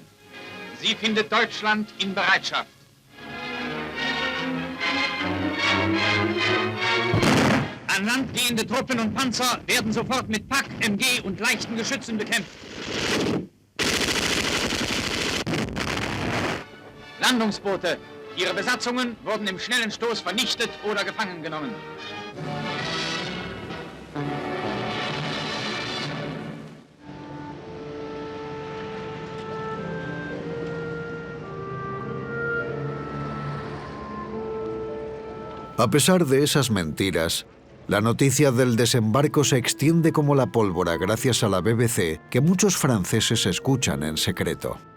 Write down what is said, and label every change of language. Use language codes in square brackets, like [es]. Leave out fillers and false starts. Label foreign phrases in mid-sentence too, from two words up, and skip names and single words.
[de] Sie findet Deutschland in Bereitschaft. An Land gehende Truppen und Panzer werden sofort mit Pak, MG und leichten Geschützen bekämpft. Landungsboote. Ihre Besatzungen wurden im schnellen Stoß vernichtet oder gefangen genommen. [es] A pesar de esas mentiras, la noticia del desembarco se extiende como la pólvora gracias a la BBC, que muchos franceses escuchan en secreto.